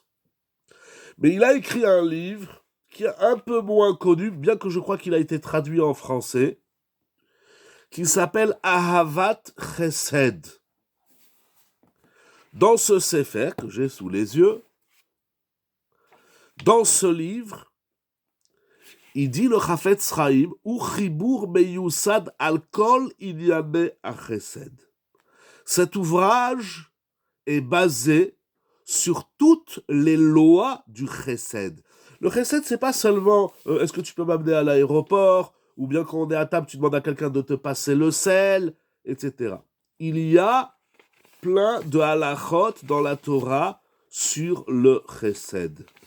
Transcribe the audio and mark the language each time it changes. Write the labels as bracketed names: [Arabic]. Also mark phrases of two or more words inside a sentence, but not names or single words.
[French] Mais il a écrit un livre qui est un peu moins connu, bien que je crois qu'il a été traduit en français, qui s'appelle Ahavat Chesed. Dans ce sefer que j'ai sous les yeux, dans ce livre, il dit le Chafetz Chaim, ou [Hebrew] חיבור מיוסד על כל ענייני החסד. [French] Cet ouvrage est basé sur toutes les lois du chesed. Le chesed, c'est pas seulement est-ce que tu peux m'amener à l'aéroport, ou bien quand on est à table, tu demandes à quelqu'un de te passer le sel, etc. Il y a plein de halachot dans la Torah sur le chesed.